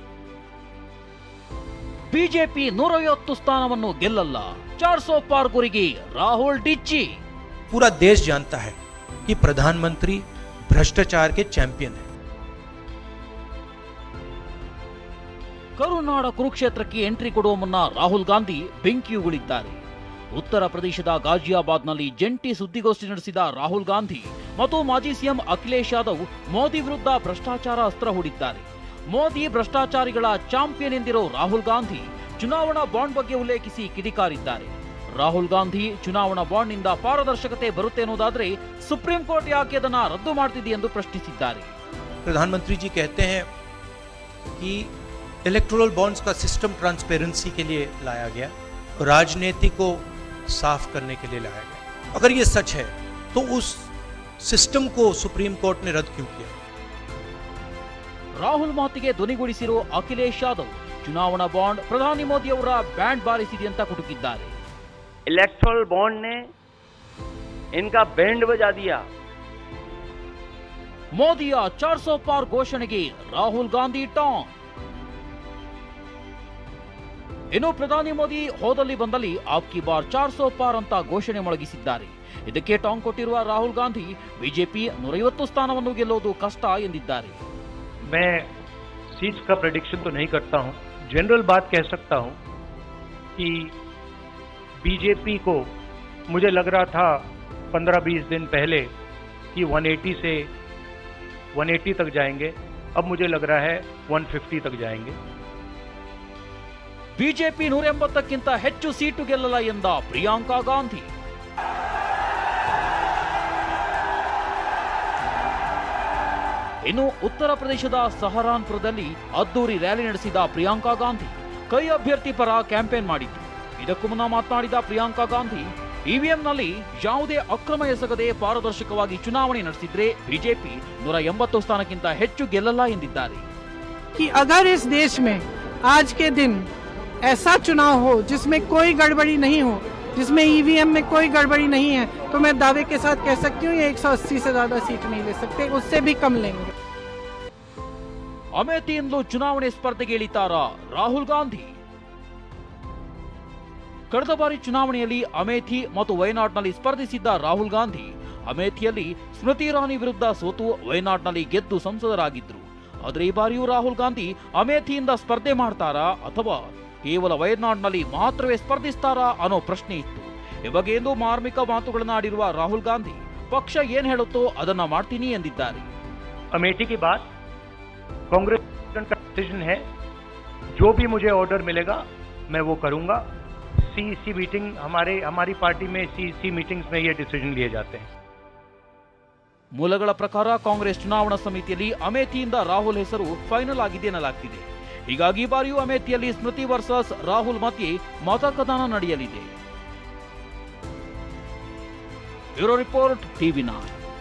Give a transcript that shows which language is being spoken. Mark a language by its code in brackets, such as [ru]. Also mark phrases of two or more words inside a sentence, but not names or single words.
[kn] ಬಿಜೆಪಿ 150 ಸ್ಥಾನವನ್ನು ಗೆಲ್ಲಲ್ಲ, 400 ಪಾರ್ ಗುರಿಗೆ ರಾಹುಲ್ ಡಿಚ್ಚಿ. [hi] पूरा देश जानता है कि प्रधानमंत्री भ्रष्टाचार के चैंपियन है. [kn] ಕರುನಾಡ ಕುರುಕ್ಷೇತ್ರಕ್ಕೆ ಎಂಟ್ರಿ ಕೊಡುವ ಮುನ್ನ ರಾಹುಲ್ ಗಾಂಧಿ ಬೆಂಕಿಯುಗುಳಿದ್ದಾರೆ. ಉತ್ತರ ಪ್ರದೇಶದ ಗಾಜಿಯಾಬಾದ್ನಲ್ಲಿ ಜಂಟಿ ಸುದ್ದಿಗೋಷ್ಠಿ ನಡೆಸಿದ ರಾಹುಲ್ ಗಾಂಧಿ ಮತ್ತು ಮಾಜಿ ಸಿಎಂ ಅಖಿಲೇಶ್ ಯಾದವ್ ಮೋದಿ ವಿರುದ್ಧ ಭ್ರಷ್ಟಾಚಾರ ಅಸ್ತ್ರ ಹೂಡಿದ್ದಾರೆ. ಮೋದಿ ಭ್ರಷ್ಟಾಚಾರಿಗಳ ಚಾಂಪಿಯನ್ ಎಂದಿರೋ ರಾಹುಲ್ ಗಾಂಧಿ ಚುನಾವಣಾ ಬಾಂಡ್ ಬಗ್ಗೆ ಉಲ್ಲೇಖಿಸಿ ಕಿಡಿಕಾರಿದ್ದಾರೆ. ರಾಹುಲ್ ಗಾಂಧಿ ಚುನಾವಣಾ ಬಾಂಡ್ನಿಂದ ಪಾರದರ್ಶಕತೆ ಬರುತ್ತೆ ಅನ್ನೋದಾದ್ರೆ ಸುಪ್ರೀಂ ಕೋರ್ಟ್ ಯಾಕೆ ಅದನ್ನ ರದ್ದು ಮಾಡ್ತಿದೆ ಎಂದು ಪ್ರಶ್ನಿಸಿದ್ದಾರೆ. [hi] प्रधानमंत्री जी कहते हैं कि [en] electoral bonds [hi] का सिस्टम ट्रांसपेरेंसी के लिए लाया गया, राजनीति को साफ करने के लिए लाया गया. अगर ये सच है तो उस सिस्टम को सुप्रीम कोर्ट ने रद्द क्यों किया? [kn] ರಾಹುಲ್ ಮಾತಿಗೆ ಧ್ವನಿಗೂಡಿಸಿರೋ ಅಖಿಲೇಶ್ ಯಾದವ್ ಚುನಾವಣಾ ಬಾಂಡ್ ಪ್ರಧಾನಿ ಮೋದಿ ಅವರ ಬ್ಯಾಂಡ್ ಬಾರಿಸಿದೆ ಅಂತ ಕುಟುಕಿದ್ದಾರೆ. [en] electoral bond [hi] ने इनका बैंड बजा दिया. [kn] ಮೋದಿಯ 400 ಪಾರ್ ಘೋಷಣೆಗೆ ರಾಹುಲ್ ಗಾಂಧಿ ಟಾಂಗ್. ಇನ್ನು ಪ್ರಧಾನಿ ಮೋದಿ ಹೋದಲ್ಲಿ ಬಂದಲ್ಲಿ [hi] आपकी बार 400 पार [kn] ಅಂತ ಘೋಷಣೆ ಮೊಳಗಿಸಿದ್ದಾರೆ. ಇದಕ್ಕೆ ಟಾಂಗ್ ಕೊಟ್ಟಿರುವ ರಾಹುಲ್ ಗಾಂಧಿ ಬಿಜೆಪಿ 150 ಸ್ಥಾನವನ್ನು ಗೆಲ್ಲೋದು ಕಷ್ಟ ಎಂದಿದ್ದಾರೆ. [hi] मैं सीट का प्रेडिक्शन तो नहीं करता हूं, जनरल बात कह सकता हूं कि बीजेपी को मुझे लग रहा था 15-20 दिन पहले कि 180 से 180 तक जाएंगे, अब मुझे लग रहा है 150 तक जाएंगे. [kn] ಬಿಜೆಪಿ 180ಕ್ಕಿಂತ ಹೆಚ್ಚು ಸೀಟು ಗೆಲ್ಲಲ್ಲ ಎಂದ ಪ್ರಿಯಾಂಕಾ ಗಾಂಧಿ. ಇನ್ನು ಉತ್ತರ ಪ್ರದೇಶದ ಸಹರಾನ್ಪುರದಲ್ಲಿ ಅದ್ದೂರಿ ರ್ಯಾಲಿ ನಡೆಸಿದ ಪ್ರಿಯಾಂಕಾ ಗಾಂಧಿ ಕೈ ಅಭ್ಯರ್ಥಿ ಪರ ಕ್ಯಾಂಪೇನ್ ಮಾಡಿದ್ರು. ಇದಕ್ಕೂ ಮುನ್ನ ಮಾತನಾಡಿದ ಪ್ರಿಯಾಂಕಾ ಗಾಂಧಿ ಇವಿಎಂನಲ್ಲಿ ಯಾವುದೇ ಅಕ್ರಮ ಎಸಗದೆ ಪಾರದರ್ಶಕವಾಗಿ ಚುನಾವಣೆ ನಡೆಸಿದ್ರೆ ಬಿಜೆಪಿ 180 ಸ್ಥಾನಕ್ಕಿಂತ ಹೆಚ್ಚು ಗೆಲ್ಲಲ್ಲ ಎಂದಿದ್ದಾರೆ. [hi] कि अगर इस देश में आज के दिन ऐसा चुनाव हो जिसमें कोई गड़बड़ी नहीं हो, जिसमें ईवीएम में कोई गड़बड़ी नहीं है, तो मैं दावे के साथ कह सकती हूँ ये 180 से ज्यादा सीट नहीं ले सकते, उससे भी कम लेंगे. [kn] ಅಮೇಥಿಯಿಂದಲೂ ಚುನಾವಣೆ ಸ್ಪರ್ಧೆಗೆ ಇಳಿತಾರ ರಾಹುಲ್ ಗಾಂಧಿ. ಕಳೆದ ಬಾರಿ ಚುನಾವಣೆಯಲ್ಲಿ ಅಮೇಥಿ ಮತ್ತು ವಯನಾಡ್ನಲ್ಲಿ ಸ್ಪರ್ಧಿಸಿದ್ದ ರಾಹುಲ್ ಗಾಂಧಿ ಅಮೇಥಿಯಲ್ಲಿ ಸ್ಮೃತಿ ಇರಾನಿ ವಿರುದ್ಧ ಸೋತು ವಯನಾಡ್ನಲ್ಲಿ ಗೆದ್ದು ಸಂಸದರಾಗಿದ್ರು. ಆದರೆ ಈ ಬಾರಿಯೂ ರಾಹುಲ್ ಗಾಂಧಿ ಅಮೇಥಿಯಿಂದ ಸ್ಪರ್ಧೆ ಮಾಡ್ತಾರಾ ಅಥವಾ ಕೇವಲ ವಯನಾಡ್ನಲ್ಲಿ ಮಾತ್ರವೇ ಸ್ಪರ್ಧಿಸ್ತಾರಾ ಅನ್ನೋ ಪ್ರಶ್ನೆ ಇತ್ತು. ಈ ಬಗ್ಗೆ ಎಂದು ಮಾರ್ಮಿಕ ಮಾತುಗಳನ್ನ ಆಡಿರುವ ರಾಹುಲ್ ಗಾಂಧಿ ಪಕ್ಷ ಏನ್ ಹೇಳುತ್ತೋ ಅದನ್ನ ಮಾಡ್ತೀನಿ ಎಂದಿದ್ದಾರೆ. [hi] अमेठी की बात कांग्रेस का डिसीजन है, जो भी मुझे ऑर्डर मिलेगा मैं वो करूंगा. [en] CEC meeting [hi] हमारी पार्टी में [en] CEC meetings [hi] में ये डिसीजन लिए जाते हैं. [kn] ಮೂಲಗಳ ಪ್ರಕಾರ ಕಾಂಗ್ರೆಸ್ ಚುನಾವಣಾ ಸಮಿತಿಯಲ್ಲಿ ಅಮೇಥಿಯಿಂದ ರಾಹುಲ್ ಹೆಸರು ಫೈನಲ್ ಆಗಿದೆ ಎನ್ನಲಾಗ್ತಿದೆ. ಹೀಗಾಗಿ ಬಾರಿಯೂ ಅಮೇಥಿಯಲ್ಲಿ ಸ್ಮೃತಿ ವರ್ಸಸ್ ರಾಹುಲ್ ಮಧ್ಯೆ ಮತಕದಾನ ನಡೆಯಲಿದೆ. [en] bureau report, [kn] TV9.